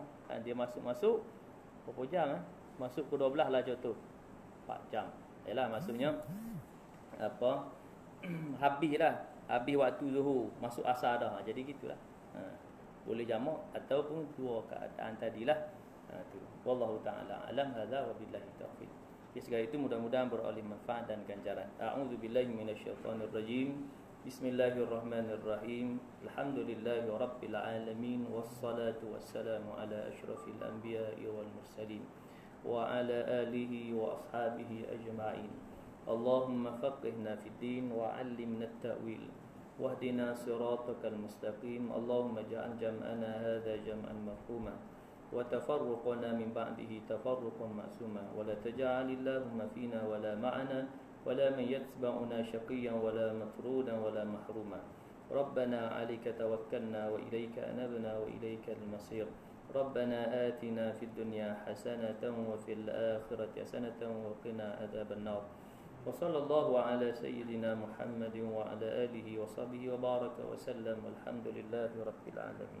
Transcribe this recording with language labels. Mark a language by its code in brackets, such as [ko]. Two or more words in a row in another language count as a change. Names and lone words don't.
[ms] Dia masuk berapa jam masuk ke 12 lah contoh. 4 jam. Yalah maksudnya habis waktu zuhur, masuk asar dah. Jadi gitulah. Boleh jamak ataupun dua keadaan tadilah. [ar] Tu. والله تعالى أعلم, هذا وبالله التوفيق. [ms] Segala itu mudah-mudahan beroleh manfaat dan ganjaran. [ar] أعوذ بالله من الشيطان الرجيم. بسم الله الرحمن الرحيم. الحمد لله رب العالمين والصلاة والسلام على أشرف الأنبياء والمرسلين وعلى آله وأصحابه أجمعين. اللهم فقهنا في الدين وعلمنا التأويل واهدنا صراطك المستقيم. اللهم اجعل جمعنا هذا جمعا مرحوما وتفرقنا من بعده تفرقا معصوما ولا تجعل اللهم فينا ولا معنا ولا من يتبعنا شقيا ولا مطرودا ولا محروما. ربنا عليك توكلنا وإليك أنبنا وإليك المصير. ربنا آتنا في الدنيا حسنة وفي الآخرة حسنة وقنا عذاب النار. وصلى الله على سيدنا محمد وعلى آله وصحبه وبارك وسلم والحمد لله رب العالمين.